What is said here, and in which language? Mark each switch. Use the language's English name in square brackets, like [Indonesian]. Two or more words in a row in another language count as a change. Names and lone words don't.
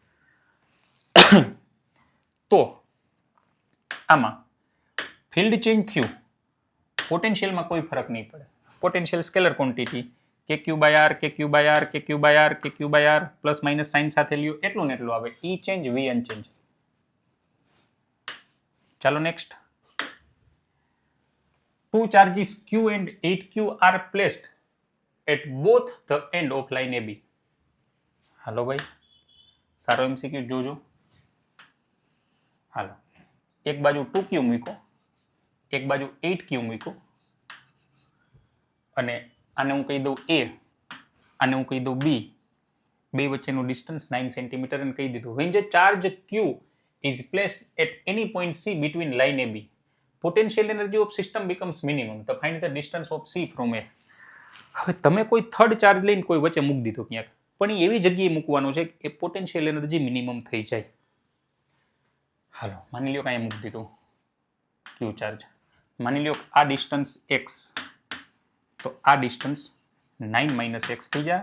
[Gujarati] તો આમાં ફિલ્ડ ચેન્જ થયું, પોટેન્શિયલમાં કોઈ ફરક નહીં પડે. [English] potential scalar quantity [Gujarati] kq/r kq/r kq/r kq/r [English] plus minus sign [Gujarati] સાથે લ્યો એટલું ને એટલું આવે. E ચેન્જ V અનચેન્જ. ચાલો નેક્સ્ટ. [English] Two charges Q and 8Q are placed at both the end of line AB. [Gujarati] હાલો ભાઈ, સારો MCQ જોજો. હાલો, એક બાજુ 2Q મૂકો, એક બાજુ 8Q મૂકો, અને આને હું કહી દઉં A, આને હું કહી દઉં B. બે વચ્ચેનું ડિસ્ટન્સ 9 સેન્ટીમીટર અને કહી દીધું. [English] When the charge Q is placed at any point C between line AB, potential energy of system becomes minimum. તો find the distance of C from A. [Gujarati] હવે તમે કોઈ થર્ડ ચાર્જ લઈને કોઈ વચ્ચે મૂકી દીધો ક્યાંક, પણ એ એવી જગ્યાએ મૂકવાનો છે કે [English] potential energy minimum [Gujarati] થઈ જાય. હાલો, માની લ્યો કે અહીંયા મૂકી દીધું Q ચાર્જ. માની લ્યો આ ડિસ્ટન્સ x, તો આ ડિસ્ટન્સ 9 - x થઈ જાય.